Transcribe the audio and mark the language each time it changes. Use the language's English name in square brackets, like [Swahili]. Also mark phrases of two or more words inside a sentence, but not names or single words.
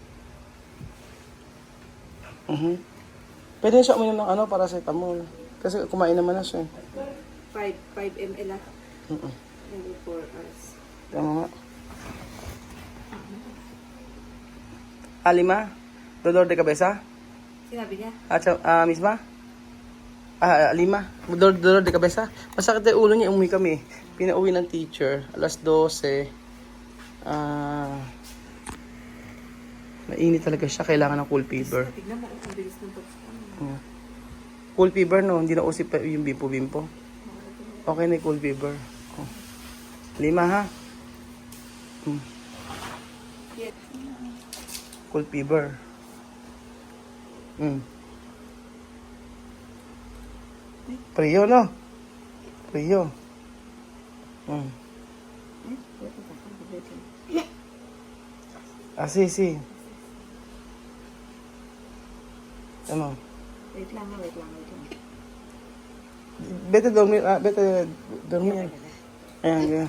[Filipino] Pwede siya uminom ng ano, paracetamol. Kasi kumain naman na siya. [English] 5 ml ah. Every 4 hours. [Filipino] Tama nga. Alima? [Spanish] Dolor de cabeza? [Filipino] Sinabi niya? [Spanish] Misma? Alima? Dolor de cabeza? [Filipino] Masakit yung ulo niya, umuwi kami. Pinauwi ng teacher. Alas 12. Mainit talaga siya. Kailangan ng [English] cool fever. [Filipino] Tignan mo kung ang bilis ng pagkakas. [English] Cool fever, no? [Filipino] Hindi na usip pa yung bimpo-bimpo. Okay na yung [English] cool fever. [Filipino] Oh. 5, ha? [English] Cool fever. [Filipino] Prio, no? Prio. [Spanish] Si. [Filipino] Ano? Wait lang. [Spanish] Bete dormir. [Filipino] Ayan, ganyan.